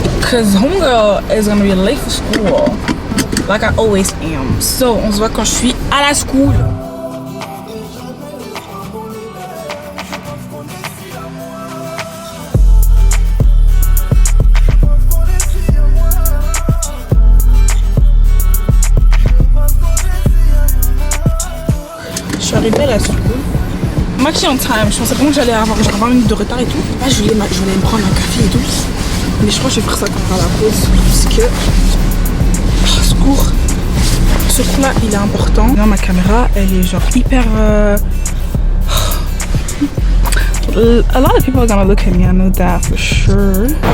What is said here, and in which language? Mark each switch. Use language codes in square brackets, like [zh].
[en] Cause homegirl is gonna be late for school. Like I always am. [fr] So, on se voit quand je suis à la school. Je suis arrivée à la school. Maxi [en] on time. [fr] Je pensais vraiment que j'allais avoir genre 20 minutes de retard et tout. Là, je voulais me prendre un café et tout. Mais je crois que je vais faire ça quand on va à la pause. Parce que secours. Ce coup là il est important. Là ma caméra elle est genre hyper [en] a lot of people are gonna look at me, I know that for sure.